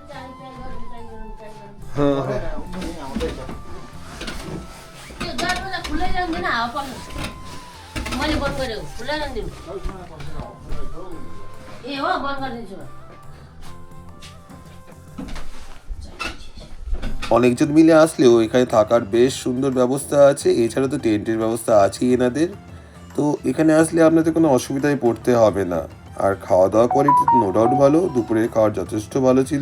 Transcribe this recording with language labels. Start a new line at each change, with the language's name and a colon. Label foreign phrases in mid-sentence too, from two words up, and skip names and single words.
Hindi: हाँ, हाँ।
Bangla: দরজা খুলে
Nepali: खुल्लै जान्दिनँ हावा पर्छ मैले बन्द गरेको खुल्लै जान्दिनँ ए हो बन्द गरिदिन्छु म
Bangla: অনেকজন মিলে আসলেও এখানে থাকার বেশ সুন্দর ব্যবস্থা আছে। এছাড়া তো টেন্টের ব্যবস্থা আছেই এনাদের। তো এখানে আসলে আপনাদের কোনো অসুবিধায় পড়তে হবে না। আর খাওয়া দাওয়া কোয়ালিটি
English: no doubt
Bangla: ভালো, দুপুরের খাওয়ার যথেষ্ট ভালো ছিল।